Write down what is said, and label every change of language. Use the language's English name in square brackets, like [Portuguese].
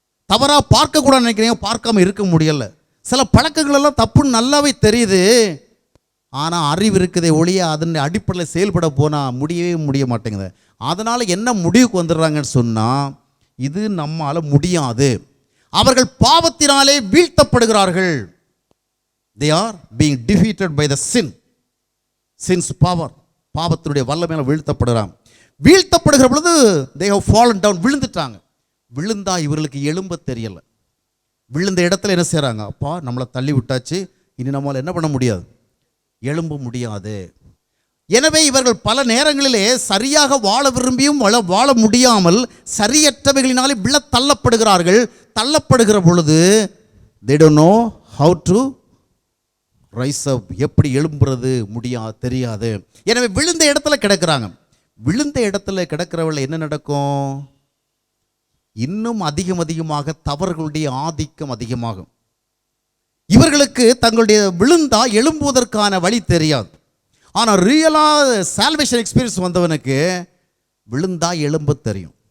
[Tamil] தவறாக பார்க்கக்கூடாது நினைக்கிறீங்க, பார்க்காம இருக்க முடியலை. சில பழக்கங்களெல்லாம் தப்புன்னு நல்லாவே தெரியுது, ஆனால் அறிவு இருக்குதே ஒழிய அதன் அடிப்படையில் செயல்பட போனால் முடிய மாட்டேங்குது. அதனால் என்ன முடிவுக்கு வந்துடுறாங்கன்னு சொன்னால், இது நம்மால் முடியாது. அவர்கள் பாவத்தினாலே வீழ்த்தப்படுகிறார்கள். [English] They are being defeated by the sin's power. [Tamil] பாவத்தினுடைய வல்லமையால் வீழ்த்தப்படுகிறாங்க. வீழ்த்தப்படுகிற பொழுது [English] they have fallen down, [Tamil] விழுந்துட்டாங்க. விழுந்தா இவர்களுக்கு எழும்ப தெரியலை. விழுந்த இடத்துல என்ன செய்கிறாங்க? அப்பா நம்மளை தள்ளி விட்டாச்சு, இனி நம்மளால் என்ன பண்ண முடியாது, எழும்ப முடியாது. எனவே இவர்கள் பல நேரங்களிலே சரியாக வாழ விரும்பியும் வாழ முடியாமல் சரியற்றவைகளினாலே விழ தள்ளப்படுகிறார்கள். தள்ளப்படுகிற பொழுது [English] they don't know how to rise up, [Tamil] எப்படி எழும்புறது தெரியாது. எனவே விழுந்த இடத்துல கிடக்கிறாங்க. விழுந்த இடத்துல கிடக்கிறவர்கள் என்ன நடக்கும்? இன்னும் அதிகமாக தவறுகளுடைய ஆதிக்கம் அதிகமாகும். இவர்களுக்கு தங்களுடைய விழுந்தா எழும்புவதற்கான வழி தெரியாது. ஆனால் ரியலாக [English] salvation experience [Tamil] வந்தவனுக்கு விழுந்தா எழும்ப தெரியும்.